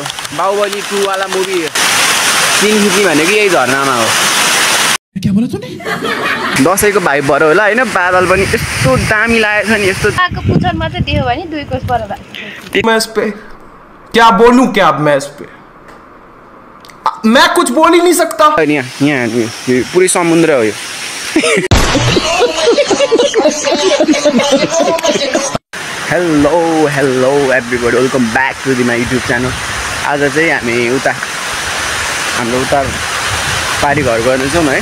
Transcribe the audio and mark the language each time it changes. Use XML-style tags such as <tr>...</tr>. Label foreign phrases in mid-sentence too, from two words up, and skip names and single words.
<ne>बाहुबली 2 वाला</ne> <en>movie scene</en> <ne>खिच्ने भनेको यही झरनामा हो।</ne> <hi>क्या बोला तूने?</hi> <ne>दसैँको भाइ भएर होला हैन, बादल पनि यस्तो दामी लागेछ नि, यस्तो आको पुछनमा चाहिँ त्यो भने 2 कोस पर भए।</ne> <hi>मैं इस पे क्या बोलूं, क्या अब मैं इस पे मैं कुछ बोल ही नहीं सकता।</hi> <ne>यहाँ पुरै समुद्र हो यो।</ne> <en>hello everybody, welcome back to my YouTube channel.</en> <ne>आज चाहिँ हामी हाम्रो उता पारी घर गर्दैछौँ है।</ne>